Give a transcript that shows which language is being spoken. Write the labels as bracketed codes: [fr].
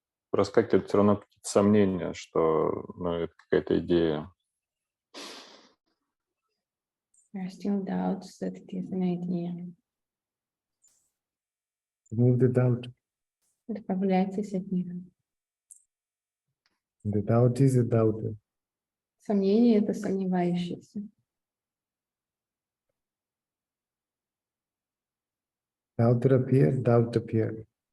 [ru] проскакивают все равно какие-то сомнения, что это какая-то идея. [en] There are still doubts that it is an idea. Remove the doubt. [ru] Избавляйтесь от них. [en] The doubt is a doubter. [ru] Сомнение — это сомневающийся. [en] Doubter appear, doubt appear.